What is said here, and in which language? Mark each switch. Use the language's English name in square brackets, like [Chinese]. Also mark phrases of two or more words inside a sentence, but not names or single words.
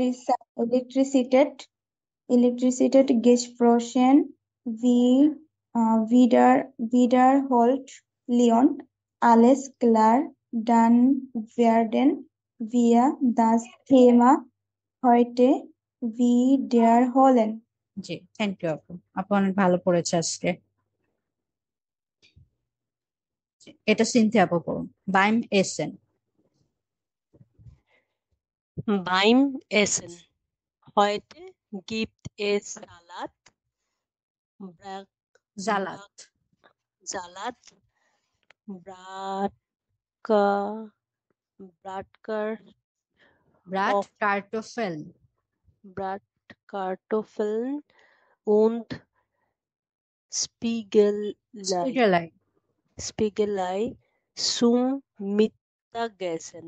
[German] Elektrizität gesprochen. Wie wiederholt Leon. Alles klar, dann werden wir das Thema heute wiederholen. [Bangla] জি, [English] thank you [Bangla] আপু। আপু অনেক ভালো পড়েছে আজকে। এটা সিনথিয়া আপু পড়ুন। [German] beim Essen. Beim Essen. Heute gibt es জালাত, Salat, Bratkartoffeln und Spiegelei zum Mittagessen.